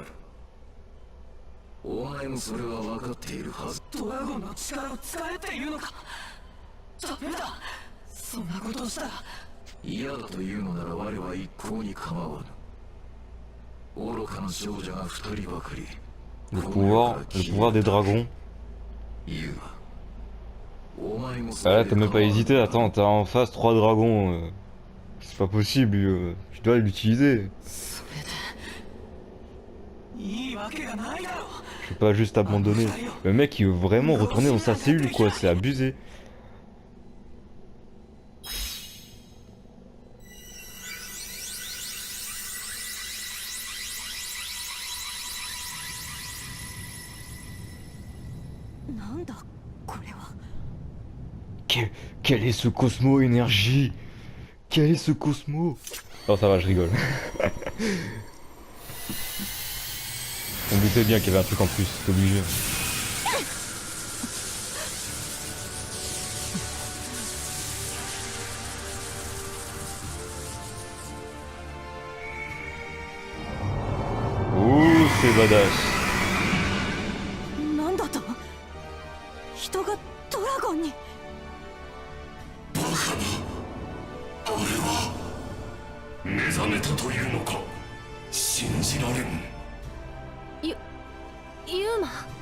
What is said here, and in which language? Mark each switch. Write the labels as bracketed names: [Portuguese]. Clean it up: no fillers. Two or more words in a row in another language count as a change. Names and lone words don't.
[Japanese] お前もそれは分かっているはず。ドラゴンの力を使えっていうのか。ダメだ、そんなことをしたら。嫌だというのなら我は一向に構わぬ。愚かな少女が二人ばかり [French] Le pouvoir des dragons. [Japanese] ユウマ、お前も Ah そ [French] là, [Japanese] れで [French] t'as même [Japanese] 構 [French] pas [Japanese] わぬ [French] hésité, [Japanese] の [French] attends, [Japanese] か。 [French] t'as en face 3 dragons. C'est pas possible, tu dois l'utiliser. [Japanese] それでいいわけがないだろう。 [French] Je peux pas juste abandonner. Le mec, il veut vraiment retourner dans sa cellule, quoi, c'est abusé. [Japanese] なんだこれは。 [French] Quel est ce Cosmo énergie? Quel est ce Cosmo? Oh, ça va, je rigole. On me doutait bien qu'il y avait un truc en plus, c'est obligé. Ouh, c'est badass. [Japanese] なんだと。人がドラゴンに。目覚めたというのか。信じられん。ユーマ。